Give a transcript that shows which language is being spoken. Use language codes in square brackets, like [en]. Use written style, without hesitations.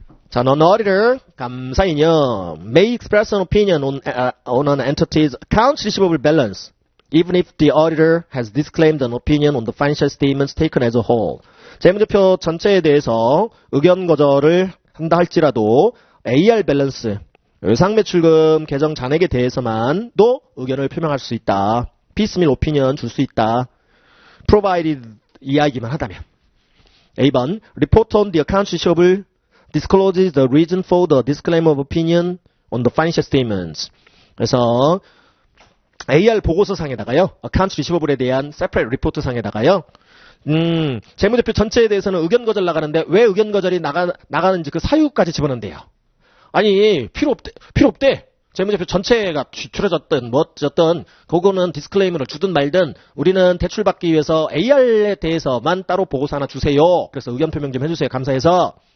[en] 자, non-auditor [ko] 감사인요 [en] may express an opinion on an entity's accounts receivable balance, even if the auditor has disclaimed an opinion on the financial statements taken as a whole. [ko] 재무제표 전체에 대해서 의견 거절을 한다 할지라도 AR 밸런스, 외상 매출금 계정 잔액에 대해서만도 의견을 표명할 수 있다. 피스밀 오피니언 줄 수 있다. provided 이야기만 하다면. [en] A번 report on the accounts receivable discloses the reason for the disclaimer of opinion on the financial statements. [ko] 그래서 AR 보고서상에다가요. accounts receivables 에 대한 separate report 상에다가요. 재무제표 전체에 대해서는 의견 거절 나가는데 왜 의견 거절이 나가는지 그 사유까지 집어넣는데요. 아니 필요 없대. 재무제표 전체가 줄여졌든 뭐졌든 그거는 디스클레이머를 주든 말든 우리는 대출받기 위해서 AR에 대해서만 따로 보고서 하나 주세요. 그래서 의견 표명 좀 해주세요. 감사해서.